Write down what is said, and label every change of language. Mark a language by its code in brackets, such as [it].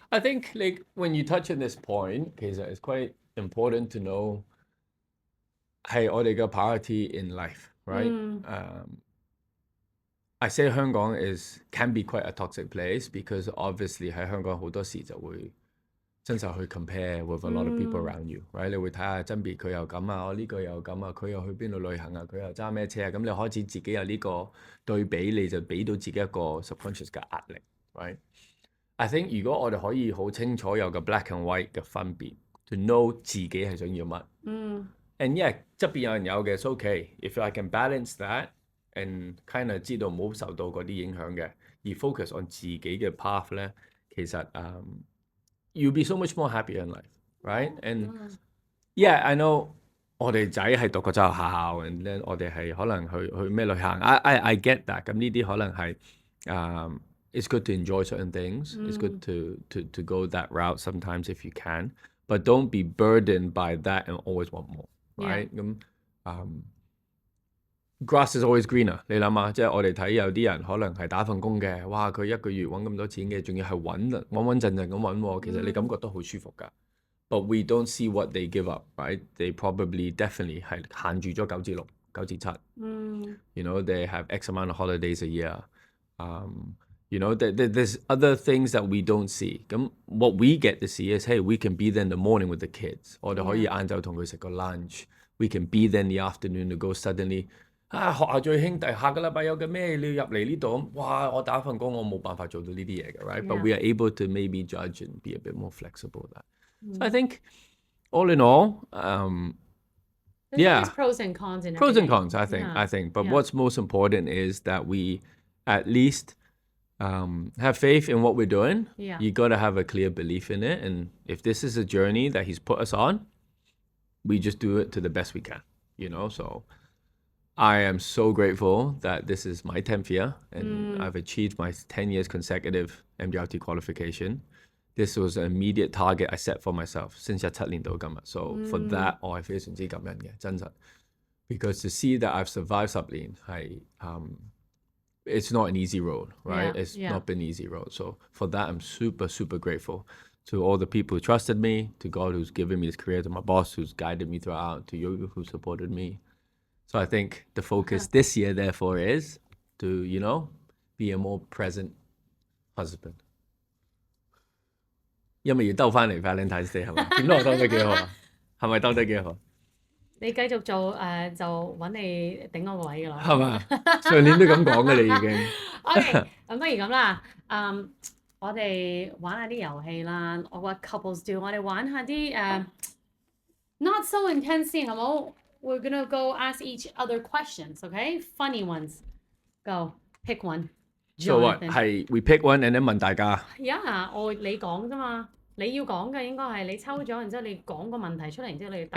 [en] I think like when you touch on this point， 其實 it's quite important to know [yue] 係我哋嘅 [en] priority in life，right？I say 香港can be quite a toxic place because obviously [yue] 喺香港好多時就會真實去 [en] compare with a lot of people around you，right？ [yue] 你會睇下真別佢又咁啊，我呢個又咁啊，佢又去邊度旅行啊，佢又揸咩車啊，咁你開始自己有呢個對比，你就俾到自己一個 subconscious 嘅壓力 ，right？I think 如果我哋可以好清楚有個 black and white 嘅分別 ，to know 自己係想要乜，and yeah 側邊有人有嘅 ， [en] it's okay。 If I can balance that and kind of [yue] 知道唔好受到嗰啲影響嘅，而 focus on 自己嘅 path 咧，其實 [en] you'll be so much more happier in life, [yue] right? [en] And yeah, I know [yue] 我哋仔係讀國際學校 [en] and then [yue] 我哋係可能去咩旅行 [en] I get that 咁呢啲可能係it's good to enjoy certain things it's good to go that route sometimes if you can but don't be burdened by that and always want more, right? [yue] 咁grass is always greener， 你諗下，即係我哋睇有啲人可能係打份工嘅，哇！佢一個月揾咁多錢嘅，仲要係穩陣咁揾喎，其實你感覺都好舒服㗎。 [en] But we don't see what they give up, right? They probably definitely [yue] 係限住咗9至6、9至7。 [en] They have X amount of holidays a year. There's other things that we don't see. 咁 what we get to see is, hey, we can be there in the morning with the kids. [yue] 我哋可以晏晝同佢食個 lunch. [en] We can be there in the afternoon to go suddenly。 [yue] 學校最兄弟，下個禮拜有嘅咩？你要入嚟呢度，哇！我打份工，我冇辦法做到呢啲嘢嘅 ，right？ [en] But we are able to maybe judge and be a bit more flexible with that. So I think, all in all, There's pros and cons in pros and cons. I think. But what's most important is that we at least have faith in what we're doing. You got to have a clear belief in it, and if this is a journey that He's put us on, we just do it to the best we can. So. I am so grateful that this is my 10th year and I've achieved my 10 years consecutive MDRT qualification. This was an immediate target I set for myself since [yue] 17年到今日. So for that, 我係非常之感恩嘅，真實。 [en] Because to see that I've survived [yue] 10年係 [en] it's not an easy road, right? It's not been an easy road. So for that, I'm super, super grateful to all the people who trusted me, to God who's given me this career, to my boss who's guided me throughout, to you who supported me.So I think the focus this year, therefore, is to, be a more present husband. [yue] 因為要兜翻嚟 Valentine's Day 係咪？點都我兜得幾好啊？係咪兜得幾好？你繼續做就揾你頂我個位㗎啦。係嘛？上年都咁講㗎啦已經。 OK， 咁不如咁啦，我哋玩下啲遊戲啦。 [en] 我話 couples do， [yue] 我哋玩下啲 [en] not so intense 先，好冇？We're gonna go ask each other questions, okay? Funny ones. Go. Pick one. So what? 係 we pick one and then [yue] 問大家。 Yeah, 你講啫嘛。你要講嘅應該係你抽咗，然之後你講個問題出嚟，然之後你答。